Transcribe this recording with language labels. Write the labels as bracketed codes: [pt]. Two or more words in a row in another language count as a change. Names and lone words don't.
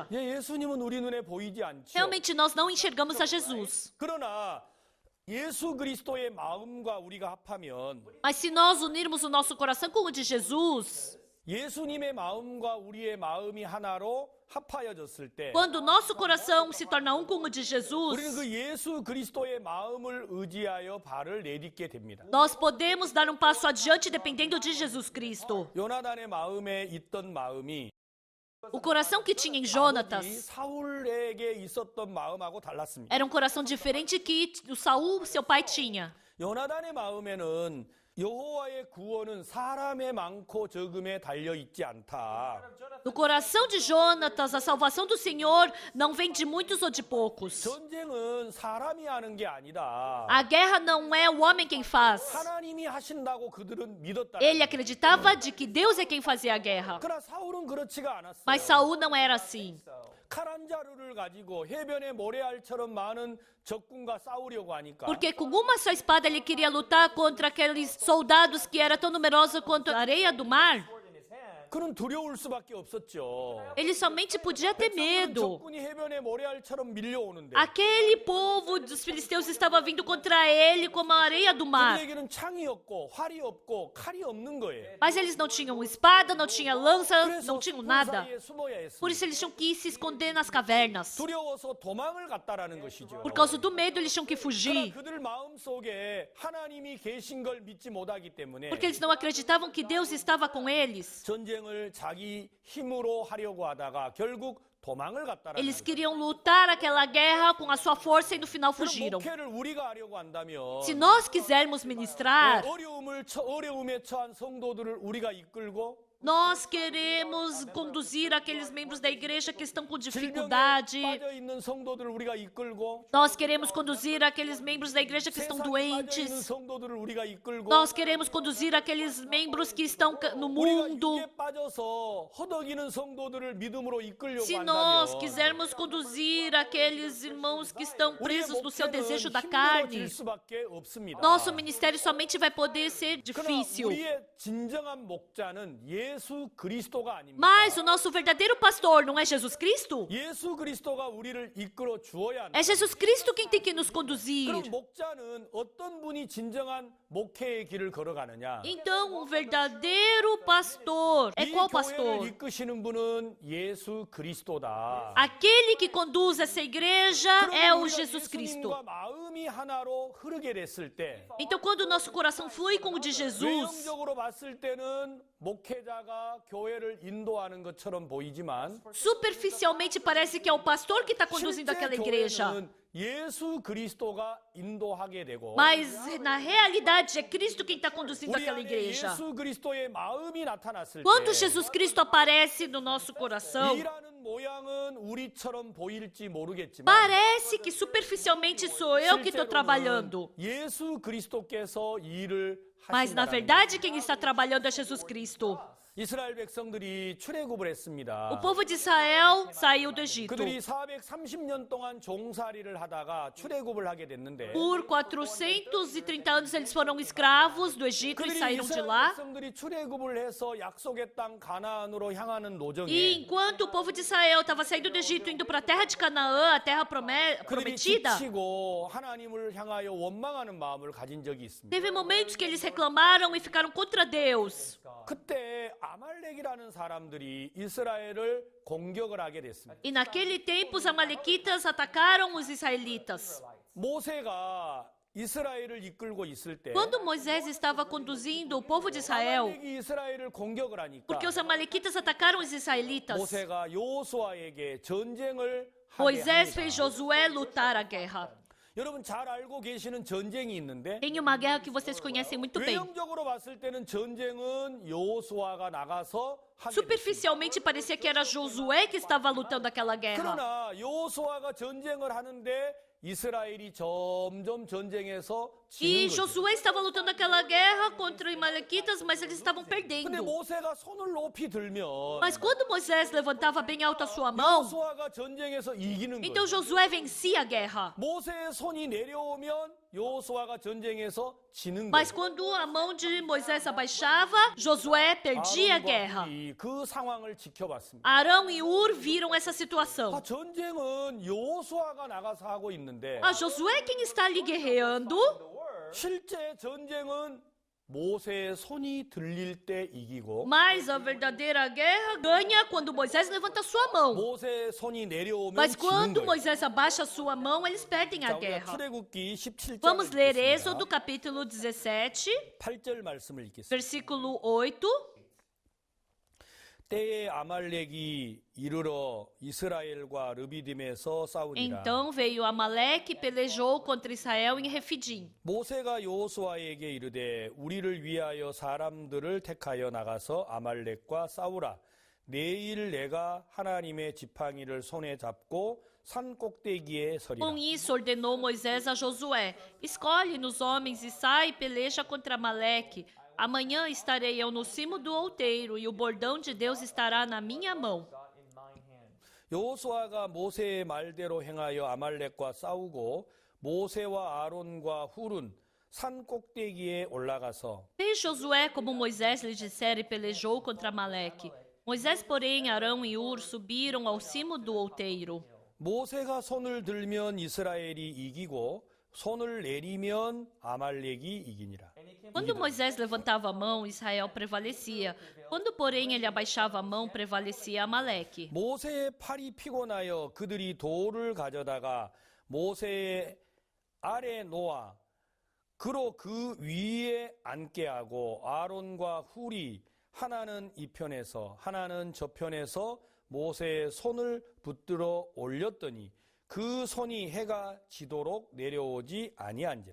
[ko] 예수님은 우리 눈에 보이지 않죠. [pt] Realmente nós não enxergamos a Jesus. [ko] 그러나 예수 그리스도의 마음과 우리가 합하면 [pt] Mas se nós unirmos o nosso coração com o de Jesus, [ko] 예수님의 마음과 우리의 마음이 하나로 합하여졌을 때 [pt] quando o nosso coração se torna um com o de [ko] 우리는 [pt] Jesus, [ko] 그 예수 그리스도의 마음을 의지하여 발을 내딛게 됩니다. [pt] nós podemos dar um passo adiante dependendo de Jesus Cristo. [ko] 요나단의 마음에 있던 마음이 [pt] O coração que tinha em [ko] 아버지 [pt] Jonatas [ko] 사울에게 있었던 마음하고 달랐습니다. [pt] era um coração diferente que o Saul, seu pai, tinha. [ko] 요나단의 마음에는 여호와의 구원은 사람의 많고 적음에 달려 있지 않다. [pt] No coração de Jonatas, a salvação do Senhor não vem de muitos ou de poucos. [ko] 전쟁은 사람이 하는 게 아니다. [pt] A guerra não é o homem quem faz. [ko] 하나님이 하신다고 그들은 믿었다. [pt] Ele acreditava de que Deus é quem fazia a guerra. [ko] 그러나 사울은 그렇지가 않았어. [pt] Mas Saul não era assim. [ko] 칼 한 자루를 가지고 해변의 모래알처럼 많은 적군과 싸우려고 하니까 [pt] Porque com uma só espada ele queria lutar contra aqueles soldados que era tão numeroso quanto a areia do mar. [ko] 그는 두려울 수밖에 없었죠. [pt] Ele somente podia ter medo. [ko] 적군이 해변의 모래알처럼 밀려오는데 [pt] Aquele povo dos filisteus estava vindo contra ele como a areia do mar. [ko] 그들에게는 창이 없고 활이 없고 칼이 없는 거예요. [pt] Mas eles não tinham espada, não tinham lança, não [ko] 그래서 [pt] tinham [ko] 숲 [pt] nada. [ko] 사이에 숨어야 [pt] Por [ko] 했습니다. [pt] isso eles tinham que se esconder nas cavernas. [ko] 두려워서 도망을 갔다라는 것이죠. [pt] Por causa do medo, eles tinham que [ko] 그러나 [pt] fugir. [ko] 그들 마음속에 하나님이 계신 걸 믿지 못하기 때문에 [pt] Porque eles não acreditavam que Deus estava com eles. [ko] 전쟁을 자기 힘으로 하려고 하다가 결국 도망을 갔다라는 [pt] Eles [ko] 거죠. [pt] queriam lutar aquela guerra com a sua força e no final [ko] 그럼 [pt] fugiram. [ko] 목회를 우리가 하려고 한다면 [pt] Se nós quisermos ministrar, [ko] 어려움에 처한 성도들을 우리가 이끌고 [pt] nós queremos conduzir aqueles membros da igreja que estão com [ko] 질병에 [pt] dificuldade. [ko] 빠져 있는 성도들을 우리가 이끌고 [pt] Nós queremos conduzir aqueles membros da igreja que estão [ko] 세상에 빠져 있는 [pt] doentes. [ko] 성도들을 우리가 이끌고 [pt] Nós queremos conduzir aqueles membros que estão no [ko] 우리가 [pt] mundo. [ko] 육에 빠져서 허덕이는 성도들을 믿음으로 이끌려고 [pt] Se nós [ko] 한다면 [pt] quisermos conduzir aqueles irmãos que estão [ko] 우리의 [pt] presos no seu [ko] 목회는 [pt] desejo da [ko] 힘들어질 [pt] carne, [ko] 수밖에 없습니다. [pt] nosso ministério somente vai poder ser [ko] 그러나 [pt] difícil. [ko] 우리의 진정한 목자는 예수 그리스도가 아닙니다. [pt] Mas o nosso verdadeiro pastor não é Jesus Cristo? [ko] 예수 그리스도가 우리를 이끌어 주어야 한다. [pt] É Jesus Cristo quem tem que nos conduzir. [ko] 그럼 목자는 어떤 분이 진정한 목회의 길을 걸어가느냐? [pt] Então, um verdadeiro pastor é [ko] 이 [pt] qual [ko] 교회를 [pt] pastor? [ko] 이끄시는 분은 예수 그리스도다. [pt] Aquele que conduz essa igreja é o [ko] 그러면 우리가 [pt] Jesus Cristo. [ko] 예수님과 마음이 하나로 흐르게 됐을 때 [pt] Então, quando o nosso coração flui com o de Jesus, [ko] 외형적으로 봤을 때는 목회자가 교회를 인도하는 것처럼 보이지만 [pt] superficialmente parece que é o pastor que está conduzindo [ko] 실제 [pt] aquela igreja. [ko] 교회는 예수 그리스도가 인도하게 되고 [pt] Mas, na realidade, é Cristo quem está conduzindo [ko] 우리 [pt] aquela [ko] 안에 [pt] igreja. [ko] 예수 그리스도의 마음이 나타났을 [pt] Quando [ko] 때 [pt] Jesus Cristo aparece no nosso coração, [ko] 일하는 모양은 우리처럼 보일지 모르겠지만 [pt] parece que superficialmente sou eu que estou trabalhando. [ko] 예수 그리스도께서 일을 [pt] Mas, na [ko] 하신다는 [pt] verdade, quem está trabalhando é Jesus Cristo. [ko] 이스라엘 백성들이 출애굽을 했습니다. [pt] O povo de Israel saiu do Egito. [ko] 그들이 430년 동안 종살이를 하다가 출애굽을 하게 됐는데 [pt] Por 430 anos eles foram escravos do Egito e [ko] 그들이 [pt] saíram de [ko] 이스라엘 [pt] lá. [ko] 백성들이 출애굽을 해서 약속의 땅 가나안으로 향하는 [pt] E [ko] 노정에 [pt] enquanto o povo de Israel estava saindo do Egito, indo para a terra de Canaã, a terra [ko] 그들이 [pt] prometida, [ko] 지치고 하나님을 향하여 원망하는 마음을 가진 적이 있습니다. [pt] teve momentos que eles reclamaram e ficaram contra Deus. [ko] 그때 아말렉이라는 사람들이 이스라엘을 공격을 하게 됐습니다. [pt] E naquele tempo os amalequitas atacaram os israelitas. [ko] 모세가 이스라엘을 이끌고 있을 때 [pt] Quando Moisés estava conduzindo o povo de Israel, [ko] 아말렉이 이스라엘을 공격을 하니까 [pt] porque os amalequitas atacaram os israelitas, [ko] 모세가 여호수아에게 전쟁을 하게 [pt] Moisés [ko] 합니다. [pt] fez Josué lutar a guerra. [ko] 여러분 잘 알고 계시는 전쟁이 있는데 [pt] Tem uma guerra que vocês conhecem muito bem. [ko] 외형적으로 봤을 때는 전쟁은 여호수아가 나가서 하게 됐습니다. [pt] Superficialmente parecia que era Josué que estava lutando aquela guerra. [ko] 그러나 여호수아가 전쟁을 하는데 이스라엘이 점점 전쟁에서 [pt] E [ko] 지는 거죠. [pt] Josué estava lutando aquela guerra contra os amalequitas, mas eles estavam [ko] 근데 [pt] perdendo. [ko] 모세가 손을 높이 들면 [pt] Mas quando Moisés levantava bem alto a sua mão, [ko] 여호수아가 전쟁에서 이기는 [pt] então [ko] 거예요. [pt] Josué vencia a guerra. [ko] 모세의 손이 내려오면 여호수아가 전쟁에서 지는 [pt] Mas [ko] 거예요. [pt] quando a mão de Moisés abaixava, Josué perdia a guerra. [ko] 아론과 훌이 그 상황을 지켜봤습니다. [pt] Arão e Ur viram essa situação. [ko] 전쟁은 여호수아가 나가서 하고 있는데 [pt] Ah, Josué quem está ali guerreando, [ko] 실제 전쟁은 모세의 손이 들릴 때 이기고 [pt] mas a verdadeira guerra ganha quando Moisés levanta sua mão. [ko] 모세의 손이 내려오면 [pt] Mas [ko] 지는 [pt] quando [ko] 거예요. [pt] Moisés abaixa sua mão, eles perdem [ko] 자, [pt] a [ko] 우리가 [pt] guerra. [ko] 출애굽기 17장 [pt] Vamos ler Êxodo capítulo 17, [ko] 8절 말씀을 읽겠습니다. [pt] versículo 8. [ko] 때에 아말렉이 이르러 이스라엘과 르비딤에서 싸우니라. [pt] Então veio Amaleque e pelejou contra Israel em Refidim. [ko] 모세가 여호수아에게 이르되 우리를 위하여 사람들을 택하여 나가서 아말렉과 싸우라. 내일 내가 하나님의 지팡이를 손에 잡고 산 꼭대기에 서리라. [pt] Com isso ordenou Moisés a Josué: Escolhe-nos homens e sai e peleja contra Amaleque. Amanhã estarei eu no cimo do outeiro e o bordão de Deus estará na minha mão. [en] God in my hand. [ko] 여호수아가 모세의 말대로 행하여 아말렉과 싸우고 모세와 아론과 훌은 산 꼭대기에 올라가서 [pt] Fez Josué como Moisés lhe dissera e pelejou contra Amaleque. Moisés, porém, Arão e Ur subiram ao cimo do outeiro. [ko] 모세가 손을 들면 이스라엘이 이기고 손을 내리면 아말렉이 이기니라. [pt] Quando Moisés levantava a mão, Israel prevalecia. Quando, porém, ele abaixava a mão, prevalecia Amaleque. [ko] 모세의 팔이 피곤하여 그들이 돌을 가져다가 모세의 아래 놓아 그로 그 위에 앉게 하고 아론과 훌이 하나는 이 편에서 하나는 저 편에서 모세의 손을 붙들어 올렸더니 그 손이 해가 지도록 내려오지 아니한지라.